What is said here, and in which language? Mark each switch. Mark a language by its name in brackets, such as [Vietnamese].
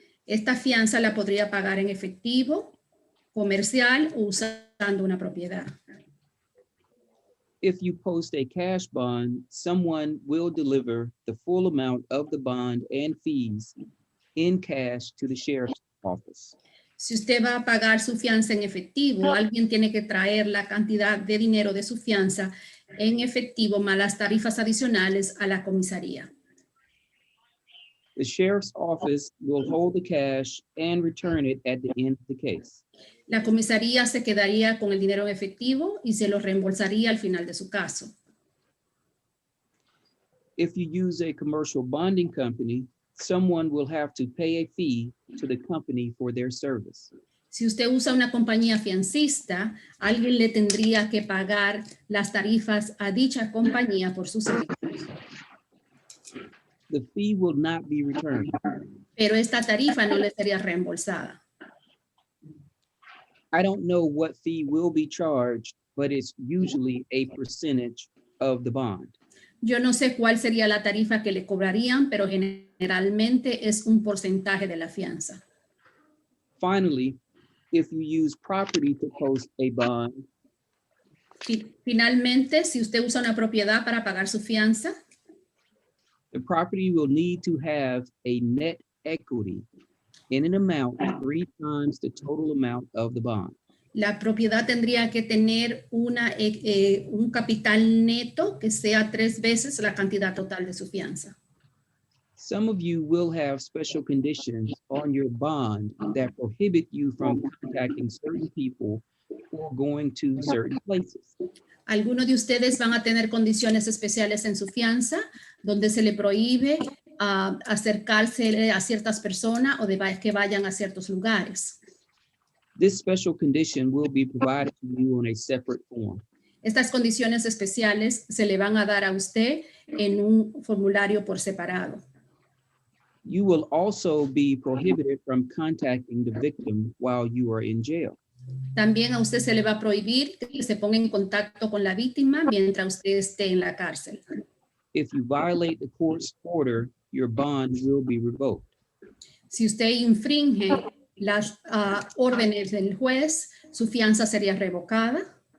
[Spanish] Esta fianza la podría pagar en efectivo, comercial o usando una propiedad. [English] If you post a cash bond, someone will deliver the full amount of the bond and fees in cash to the sheriff's office. [Spanish] Si usted va a pagar su fianza en efectivo, alguien tiene que traer la cantidad de dinero de su fianza en efectivo más las tarifas adicionales a la comisaría. [English] The sheriff's office will hold the cash and return it at the end of the case. [Spanish] La comisaría se quedaría con el dinero en efectivo y se lo reembolsaría al final de su caso. [English] If you use a commercial bonding company, someone will have to pay a fee to the company for their service. [Spanish] Si usted usa una compañía fiancista, alguien le tendría que pagar las tarifas a dicha compañía por sus servicios. [English] The fee will not be returned. [Spanish] Pero esta tarifa no le sería reembolsada. [English] I don't know what fee will be charged, but it's usually a percentage of the bond. [Spanish] Yo no sé cuál sería la tarifa que le cobrarían, pero generalmente es un porcentaje de la fianza. [English] Finally, if you use property to post a bond, [Spanish] Finalmente, si usted usa una propiedad para pagar su fianza, [English] the property will need to have a net equity in an amount 3 times the total amount of the bond. [Spanish] la propiedad tendría que tener un capital neto que sea 3 veces la cantidad total de su fianza. [English] Some of you will have special conditions on your bond that prohibit you from contacting certain people or going to certain places. [Spanish] Algunos de ustedes van a tener condiciones especiales en su fianza, donde se le prohíbe acercarse a ciertas personas o que vayan a ciertos lugares. [English] This special condition will be provided to you on a separate form. [Spanish] Estas condiciones especiales se le van a dar a usted en un formulario por separado. [English] You will also be prohibited from contacting the victim while you are in jail. [Spanish] También a usted se le va a prohibir que se ponga en contacto con la víctima mientras usted esté en la cárcel. [English] If you violate the court's order, your bond will be revoked. [Spanish] Si usted infringe las órdenes del juez, su fianza sería revocada